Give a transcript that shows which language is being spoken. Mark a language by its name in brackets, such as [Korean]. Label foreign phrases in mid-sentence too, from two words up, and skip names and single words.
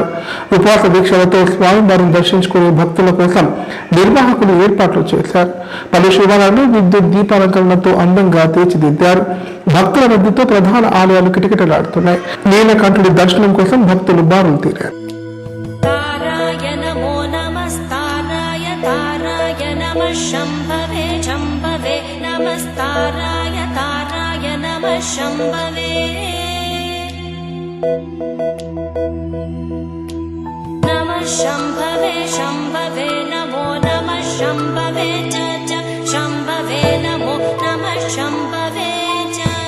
[Telugu] ఉపవాస దీక్షలతో స్వామివారిని దర్శించుకునే భక్తుల కోసం నిర్వాహకులు ఏర్పాట్లు చేశారు. పలు శివాలయాలు విద్యుత్ దీపాలంకరణతో అందంగా తీర్చిదిద్దారు. భక్తుల రద్దీతో ప్రధాన ఆలయాలు కిటకిటలాడుతున్నాయి. నీలకంఠుడి దర్శనం కోసం భక్తులు బారులు తీరారు. [Sanskrit] शंभवे शंभवे नमस्ताराय ताराय नमः शंभवे नमः शंभवे शंभवे नमो नमः शंभवे च शंभवे नमो नमः शंभवे च